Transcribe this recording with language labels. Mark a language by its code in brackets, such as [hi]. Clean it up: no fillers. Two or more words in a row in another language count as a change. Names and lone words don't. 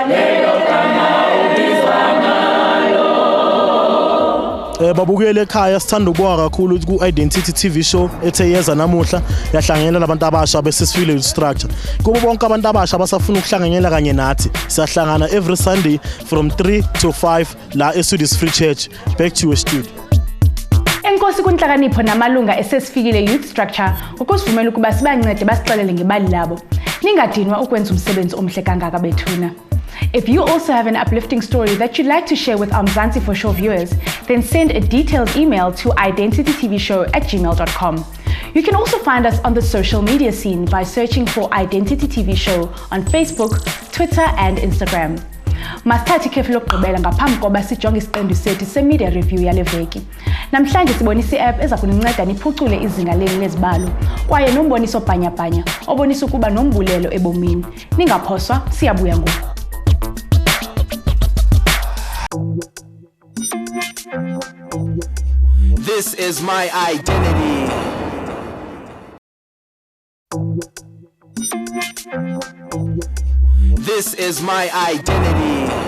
[zu] Babukele ekhaya, sithanda ukubonga kakhulu ku-Identity TV show ethe yeza namuhla yahlanganyela nabantu abasha be-Sesfikile Youth Structure. Kubo bonke abantu abasha abasafuna ukuhlanganyela kanye nathi, siyahlangana [en] every Sunday from 3 to 5 [zu] la eSudi's Free Church. [en] Back to your studio. [xh] Enkosi kunhlakanipho namalunga e-Sesfikile Youth Structure ukusivumela ukuba sibancede basixelele ngebali labo. [zu] Ningadinwa ukwenza umsebenzi omhle kangaka bethuna. [en] If you also have an uplifting story that you'd like to share with our Mzansians viewers, then send a detailed email to identitytvshow@gmail.com. You can also find us on the social media scene by searching for Identity TV Show on Facebook, Twitter and Instagram. [xh] Masithathe ikhefu lokugqibela ngaphambi koba sijonge isiqendu sethu se-media review yale veki. Namhlanje sibonisa i-app eza kuninceda niphucule izinga lenu lezibalo kwaye nomboniso bhanyabhanya obonisa ukuba nombulelo ebomini. Ningaphoswa, siyabuya ngoku. [en] This is my identity. This is my identity.